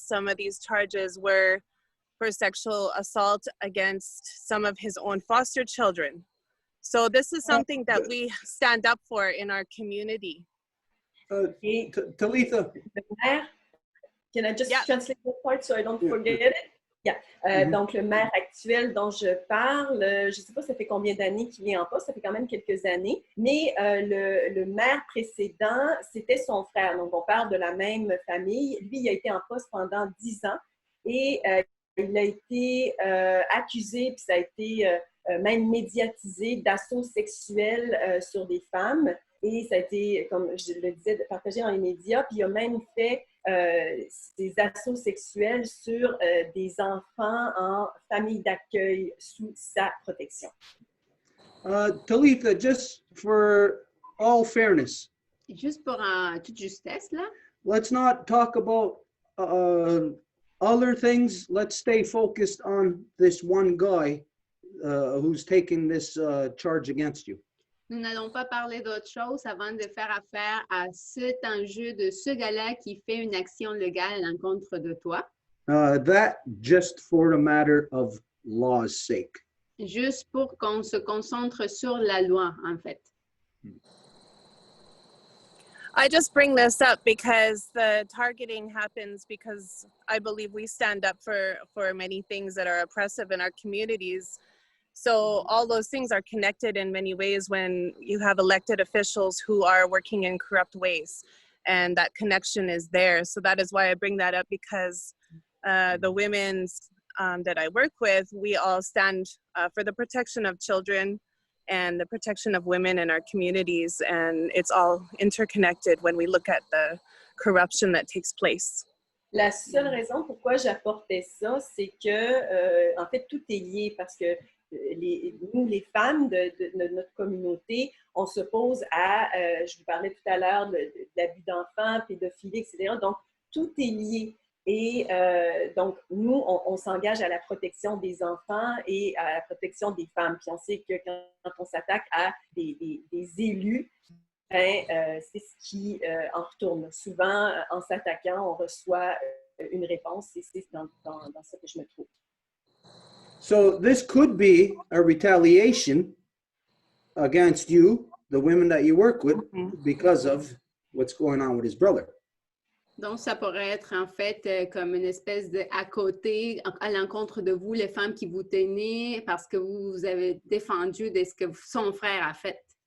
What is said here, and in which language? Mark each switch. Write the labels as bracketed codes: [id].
[en] Some of these charges were for sexual assault against some of his own foster children. So this is something that we stand up for in our community. Talitha. [fr] Le maire, [en] can I just translate that part so I don't forget it? Yeah. [fr] Donc, le maire actuel dont je parle, je ne sais pas ça fait combien d'années qu'il est en poste, ça fait quand même quelques années, mais le maire précédent, c'était son frère. Donc, on parle de la même famille. Lui, il a été en poste pendant 10 ans et il a été accusé, puis ça a été même médiatisé d'assaut sexuel sur des femmes. Et ça a été, comme je le disais, partagé dans les médias. Puis il a même fait des assauts sexuels sur des enfants en famille d'accueil sous sa protection. [en] Talitha, just for all fairness. [fr] Juste pour toute justesse, là. [en] Let's not talk about other things. Let's stay focused on this one guy who's taking this charge against you. [fr] Nous n'allons pas parler d'autre chose avant de faire affaire à cet enjeu de ce gars-là qui fait une action légale à l'encontre de toi. [en] That just for a matter of law's sake. [fr] Juste pour qu'on se concentre sur la loi, en fait. [en] I just bring this up because the targeting happens because I believe we stand up for many things that are oppressive in our communities. So all those things are connected in many ways when you have elected officials who are working in corrupt ways, and that connection is there. So that is why I bring that up, because the women that I work with, we all stand for the protection of children and the protection of women in our communities, and it's all interconnected when we look at the corruption that takes place. [fr] La seule raison pourquoi j'apportais ça, c'est que, en fait, tout est lié parce que nous, les femmes de notre communauté, on s'oppose à, je vous parlais tout à l'heure de l'abus d'enfants, pédophilie, etc. Donc, tout est lié. Et donc, nous, on s'engage à la protection des enfants et à la protection des femmes. Puis on sait que quand on s'attaque à des élus, c'est ce qui en retourne. Souvent, en s'attaquant, on reçoit une réponse et c'est dans ça que je me trouve. [en] So this could be a retaliation against you, the women that you work with, because of what's going on with his brother. [fr] Donc, ça pourrait être en fait comme une espèce de à côté, à l'encontre de vous, les femmes qui vous tenez, parce que vous avez défendu de ce que son frère a fait.